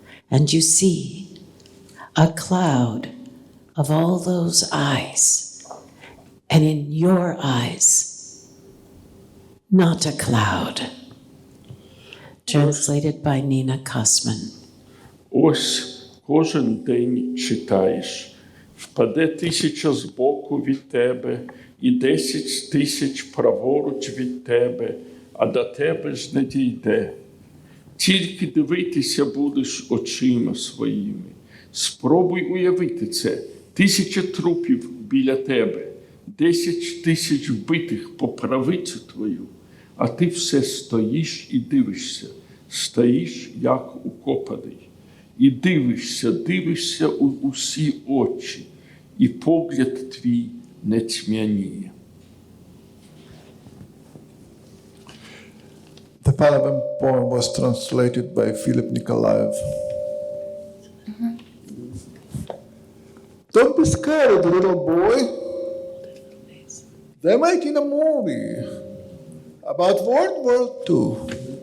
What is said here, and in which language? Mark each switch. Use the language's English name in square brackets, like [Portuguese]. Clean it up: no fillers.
[English] And you see a cloud of all those eyes, and in your eyes, not a cloud. Translated by Nina Kosman. [Ukrainian] Ось кожен день читаєш, впаде 1000 збоку від тебе і 10 000 праворуч від тебе, а до тебе ж не дійде. Тільки дивитися будеш очима своїми. Спробуй уявити це. 1000 трупів біля тебе, 10 000 вбитих по правицю твою, а ти все стоїш і дивишся, стоїш як укопаний. І дивишся у усі очі, і погляд твій не тьмяніє. [English] The Plamen poem was translated by Philip Nikolaev. Don't be scared, little boy. They're making a movie about World War II.